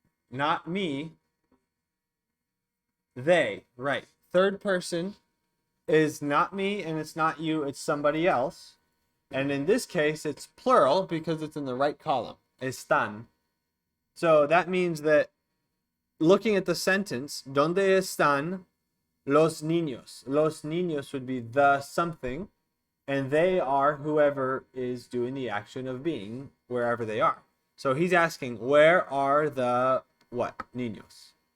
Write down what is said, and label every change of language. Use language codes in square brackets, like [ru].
[en] Not me. They, right. Third person is not me and it's not you, it's somebody else. And in this case, it's plural because it's in the right column. [es] Están. [en] So that means that looking at the sentence, [es] ¿Dónde están los niños? [en] Los niños would be the something, and they are whoever is doing the action of being wherever they are. So he's asking, where are the what? Niños.